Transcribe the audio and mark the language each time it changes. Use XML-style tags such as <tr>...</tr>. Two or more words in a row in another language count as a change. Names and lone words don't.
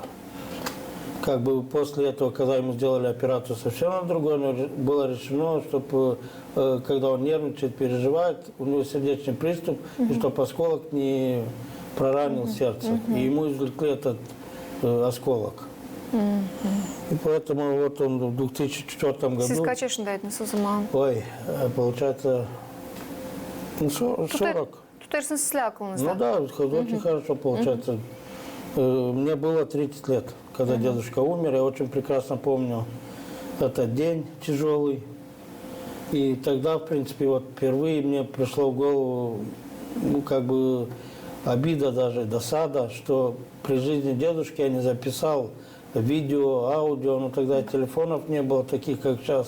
<ru>Как бы после этого, когда ему сделали операцию совсем на другой, было решено, чтобы, когда он нервничает, переживает, у него сердечный приступ, и чтобы осколок не проранил сердце. И ему извлекли этот осколок. И поэтому вот он в 2004 году...</ru> <gag>Siz kaç yaşındaydınız o zaman?</gag> <ru>Ой, получается, 40.</ru> <gag>Tutarsınız silah aklınızda.</gag> <ru>Ну да, очень хорошо получается. Мне было 30 лет, когда дедушка умер. Я очень прекрасно помню этот день тяжелый. И тогда, в принципе, вот впервые мне пришло в голову, как бы обида даже, досада, что при жизни дедушки я не записал видео, аудио, но тогда телефонов не было таких, как сейчас.</ru>